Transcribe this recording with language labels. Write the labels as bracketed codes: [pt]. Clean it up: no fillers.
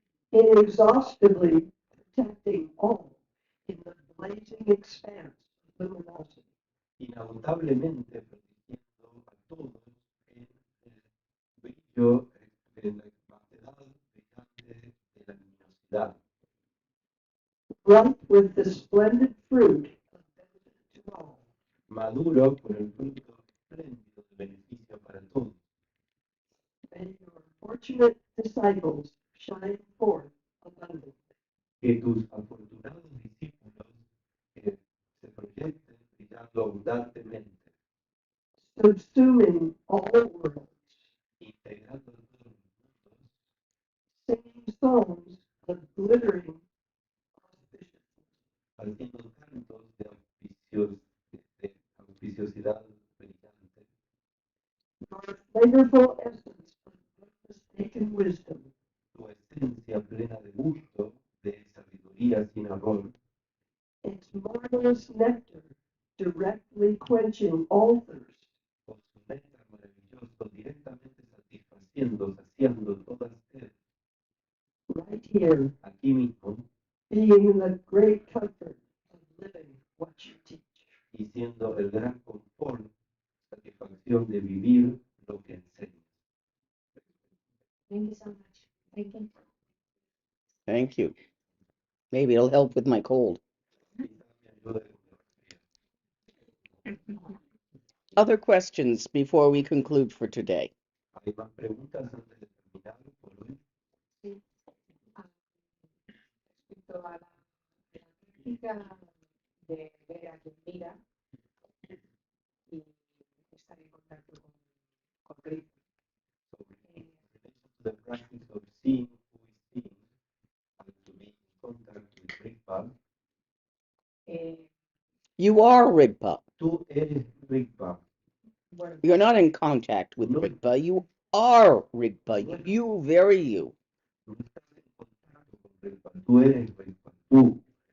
[en] inexhaustibly protecting all in the blazing expanse of luminosity. [es] inagotable,mente protegiendo a todos en el brillo, en la vastedad brillante de la luminosidad, [en] Ripe with the splendid fruit of benefit to all. [es] maduro por el fruto espléndido de beneficio para todos. [en] May your fortunate disciples shine forth abundantly, [es] Que tus afortunados discípulos se proyecten brillando abundantemente, [en] subsuming all worlds, [es] integrando todos los mundos, [en] singing songs of glittering auspiciousness, [es] haciendo cantos de auspiciosidad brillante, [en] your flavorful essence of mistaken wisdom, [es] tu esencia plena de gusto, de sabiduría sin error, [en] its marvelous nectar directly quenching all thirst, [es] con su néctar maravilloso directamente satisfaciendo, saciando toda sed, [en] right here, [es] aquí mismo, [en] being the great comfort of living what you teach. [es] y siendo el gran confort, satisfacción de vivir lo que enseñas. [en] Thank you so much. Thank you. Thank you. Maybe it'll help with my cold. [es] Quizás me ayude con el resfriado. [en] Other questions before we conclude for today? [es] ¿Hay más preguntas antes de terminar por hoy? Sí. Respecto a la práctica de ver a quien mira y estar en contacto con Cristo. [en] In relation to the practice of seeing who is seeing and to be in contact with Rigpa, Eh, You are Rigpa. [es] tú eres Rigpa. bueno, [en] You're not in contact with [es] No. [en] Rigpa. You are Rigpa. You, very you. [es] No estás en contacto con Rigpa, tú eres Rigpa, tú real.